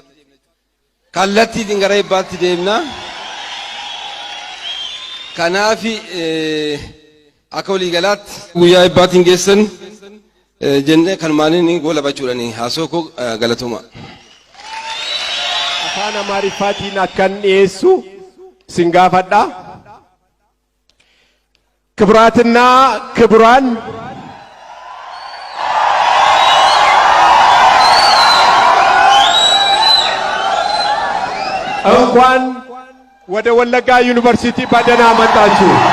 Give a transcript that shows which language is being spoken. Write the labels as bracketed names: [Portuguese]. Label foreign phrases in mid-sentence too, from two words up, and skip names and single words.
[Oromo] Kallattiitiin gara eebbaatti deemna. Kanaaf akka waliigalaatti guyyaa eebbaatiin geessan jennee kanumaaniin goolabachuudhaani haasoo koo galatuma. Afaan Amaariffaatiin akkan dhiyeessu sin gaafadha. [Amharic] ክቡራትና ክቡራን እንኳን ወደ ወለጋ ዩኒቨርሲቲ በደህና መጣችሁ።